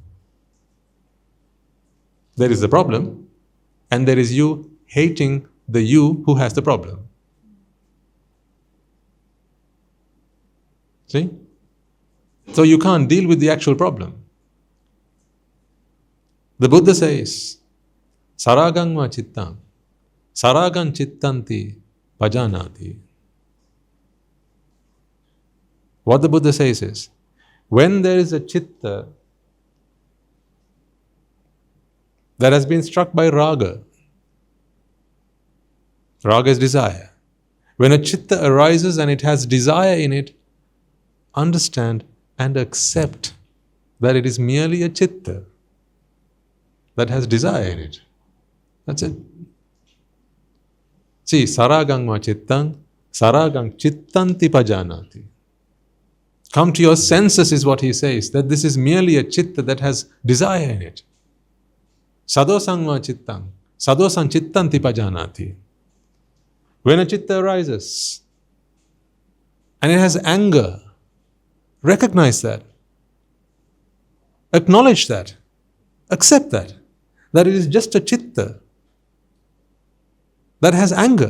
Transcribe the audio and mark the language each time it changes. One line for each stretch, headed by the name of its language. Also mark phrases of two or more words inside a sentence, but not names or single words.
English: There is the problem, and there is you hating the you who has the problem. See? So you can't deal with the actual problem. The Buddha says,
Pali: Sarágan va cittan, Sarágan cittanti pajánáti.
English: What the Buddha says is, when there is a chitta that has been struck by raga, raga is desire. When a chitta arises and it has desire in it, understand and accept that it is merely a chitta that has desire in it. That's it. See,
Pali: Sarágan va cittan, Sarágan cittanti pajánáti.
English: Come to your senses is what he says, that this is merely a chitta that has desire in it.
Pali: Sadosang va cittan, sadosang cittanti pajánáti.
English: When a chitta arises and it has anger, recognize that. Acknowledge that. Accept that. That it is just a chitta that has anger.